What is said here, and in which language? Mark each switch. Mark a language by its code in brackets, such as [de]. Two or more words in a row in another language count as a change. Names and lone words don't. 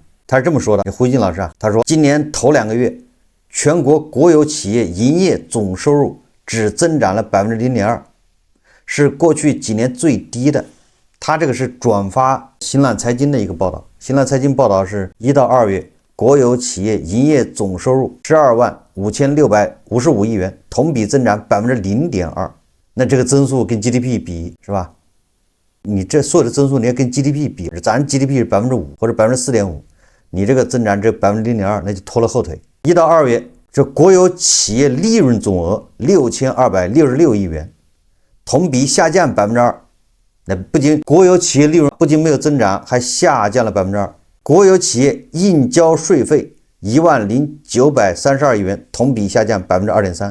[zh] 他是這麼說的，胡錫進老師啊，他說今年頭2個月全國國有企業營業總收入只增長了0.2%，是過去幾年最低的。他這個是轉發新浪財經的一個報道，新浪財經報道是1到2月國有企業營業總收入125655億元，同比增長0.2%。那這個增速跟 GDP 比是吧？你這所有的增速你要跟 GDP 比，咱 GDP 是5%或者4.5%，你這個增長這0.2%，那就拖了後腿。1到2月這國有企業利潤總額6266億元，同比下降2%。那不僅國有企業利潤不僅沒有增長，還下降了2%。國有企業應交稅費 10932億元，同比下降2.3%。